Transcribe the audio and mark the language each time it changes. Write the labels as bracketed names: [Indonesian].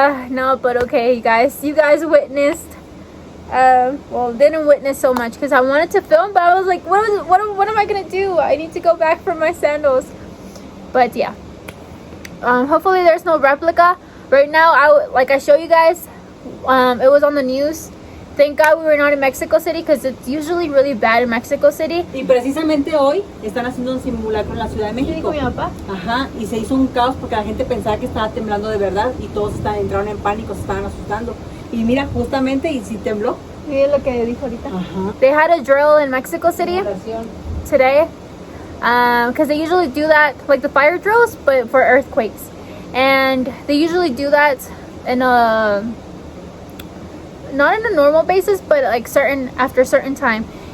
[English] No, but okay, you guys witnessed. Well, didn't witness so much because I wanted to film, but I was like, what am I gonna do? I need to go back for my sandals. But yeah, hopefully there's no replica. Right now, like I show you guys, it was on the news. Thank God we were not in Mexico City because it's usually really bad in Mexico City. [Spanish] Y precisamente hoy están haciendo un simulacro en la Ciudad de México. Mi papá. Ajá, y se hizo un caos porque la gente pensaba que estaba temblando de verdad y todos entraron en pánico, se estaban asustando. Y mira, justamente, y sí tembló. Miren lo que dijo ahorita. Ajá. [English] They had a drill in Mexico City today because they usually do that, like the fire drills, but for earthquakes. And they usually do that in not in a normal basis, but like after certain time.